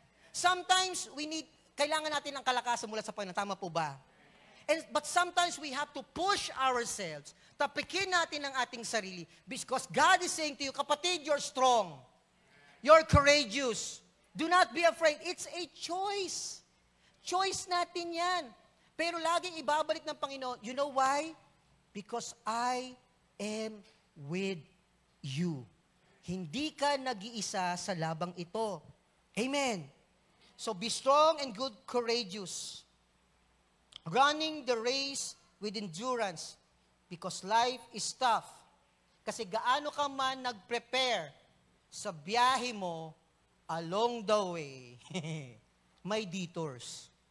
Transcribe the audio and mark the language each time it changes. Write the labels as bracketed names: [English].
[Filipino] Sometimes kailangan natin ng kalakasan mula sa Panginoon. Tama po ba? [English] But sometimes we have to push ourselves. [Filipino] Tapikin natin ang ating sarili. [English] Because God is saying to you, kapatid, you're strong. You're courageous. Do not be afraid. It's a choice. [Filipino] Choice natin yan. Pero laging ibabalik ng Panginoon. [English] You know why? Because I am with you. [Filipino] Hindi ka nag-iisa sa labang ito. Amen. [English] So be strong and good, courageous. Running the race with endurance. [Filipino] Because life is tough. Kasi gaano ka man nag-prepare sa biyahe mo, [English] along the way, [Filipino] may detours.